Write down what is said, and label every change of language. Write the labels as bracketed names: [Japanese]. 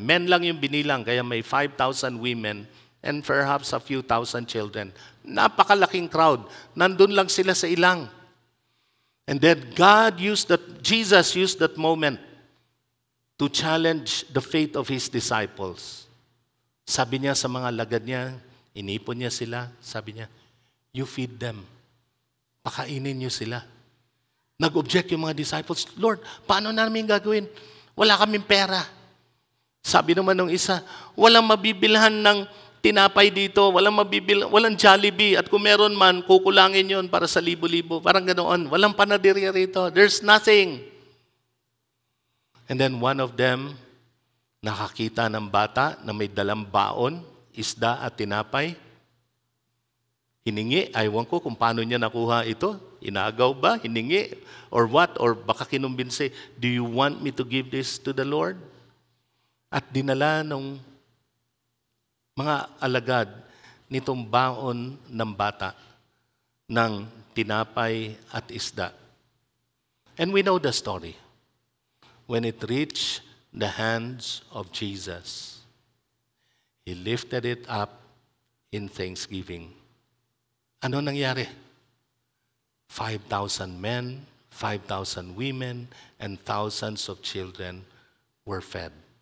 [English] Men [Filipino] lang yung binilang, kaya may [English] 5,000 women and perhaps a few thousand children. [Filipino] Napakalaking crowd. Nandun lang sila sa ilang. [English] And then Jesus used that moment to challenge the faith of His disciples. [Filipino] Sabi niya sa mga lagad niya, inipon niya sila, sabi niya, [English] you feed them. [Filipino] Pakainin niyo sila. Nag-object yung mga disciples, Lord, paano namin gagawin? Wala kaming pera. Sabi naman ng isa, walang mabibilhan ng tinapay dito, walang Jollibee, at kung meron man, kukulangin yon para sa libo-libo. Parang ganoon. Walang panaderia rito. [English] There's nothing. And then one of them, [Filipino] nakakita ng bata na may dalang baon, isda at tinapay. Hiningi, aywan ko kung paano niya nakuha ito. Inagaw ba? Hiningi? [English] Or what? Or [Filipino] baka kinumbinsi, [English] do you want me to give this to the Lord? [Filipino] At dinala ng mga alagad nitong baon ng bata ng tinapay at isda. [English] And we know the story. When it reached the hands of Jesus, He lifted it up in thanksgiving. [Filipino] Ano nangyari? [English] 5,000 men, 5,000 women, and thousands of children were fed.